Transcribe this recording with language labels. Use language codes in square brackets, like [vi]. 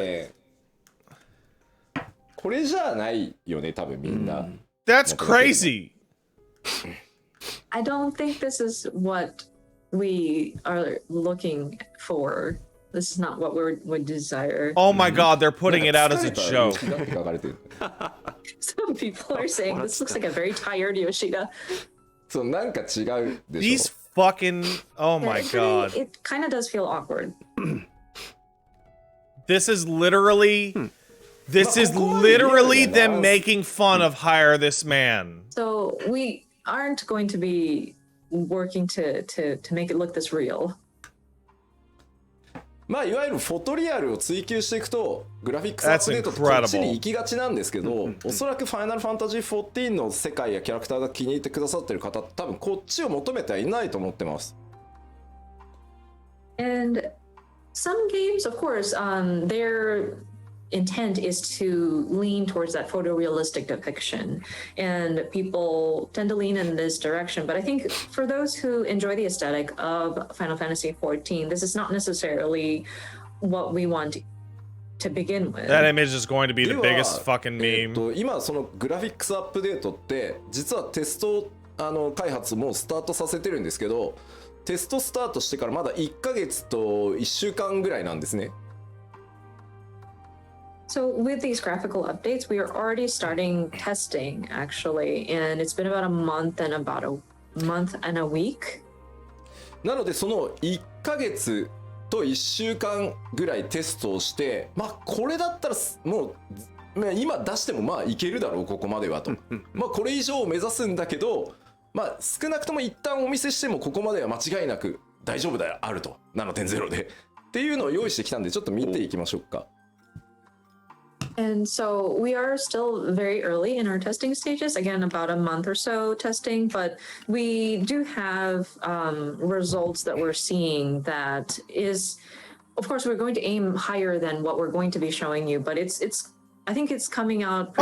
[ja] ね、これじゃないよね、多分みんな。 [en] That's crazy. I don't think this is what we are looking for. This is not what we would desire. Oh my god, they're putting it out as a [ja] 疲れた [en] joke. [ja] 吉田って書かれてる。 [en] Some people are saying this looks like a very tired Yoshida. [ja] そう、なんか違うでし [en] These [ja] ょ。 [en] fucking... Oh my god. It kind of does feel awkward. This is literally... This is literally them making fun of Hire This Man. So we aren't going to be working to make it look this real. [ja] まあいわゆるフォトリアルを追求していくとグラフィックスアップデートってこっちに行きがちなんですけど、おそらくファイナルファンタジー14の世界やキャラクターが気に入ってくださってる方多分こっちを求めてはいないと思ってます。 [en] And some games, of course, their intent is to lean towards that photorealistic depiction, and people tend to lean in this direction. But I think for those who enjoy the aesthetic of Final Fantasy XIV, this is not necessarily what we want to begin with. That image is going to be the biggest fucking meme. [ja] 今そのグラフィックスアップデートって実はテスト開発もスタートさせてるんですけど、テストスタートしてからまだ1ヶ月と1週間ぐらいなんですね。 [en] So with these graphical updates, we are already starting testing actually, and it's been about a month and a week. [ja] なのでその1ヶ月と1週間ぐらいテストをして、まあこれだったらもう今出してもまあいけるだろうここまではと。まあこれ以上を目指すんだけど、まあ少なくとも一旦お見せしてもここまでは間違いなく大丈夫だよあると 7.0 でっていうのを用意してきたんでちょっと見ていきましょうか。 [en] And so we are still very early in our testing stages, again, about a month or so testing, but we do have results that we're seeing that is, of course, we're going to aim higher than what we're going to be showing you, but I think it's coming out.